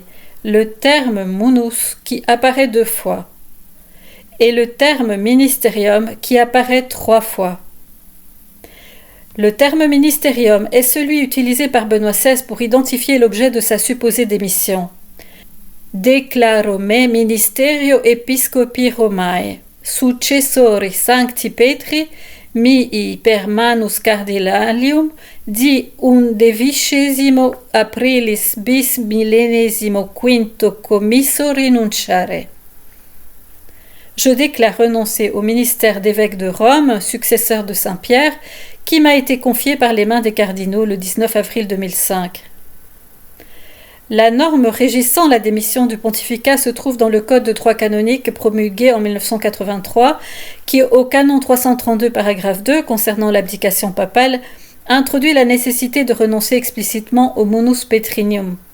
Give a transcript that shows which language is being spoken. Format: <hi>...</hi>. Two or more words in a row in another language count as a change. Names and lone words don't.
<fr>Le terme munus qui apparaît 2 fois et le terme ministerium qui apparaît 3 fois. Le terme ministerium est celui utilisé par Benoît XVI pour identifier l'objet de sa supposée démission.</fr> <la>Declaro me ministerio episcopi Romae, successori Sancti Petri, mihi per manus cardinalium di 11 aprilis bis millennesimo quinto commisso rinunciare.</la> <fr>Je déclare renoncer au ministère d'évêque de Rome, successeur de Saint-Pierre, qui m'a été confié par les mains des cardinaux le 19 avril 2005. La norme régissant la démission du pontificat se trouve dans le Code de droit canonique promulgué en 1983, qui, au canon 332 paragraphe 2, concernant l'abdication papale, introduit la nécessité de renoncer explicitement au</fr> <la>munus petrinium.</la>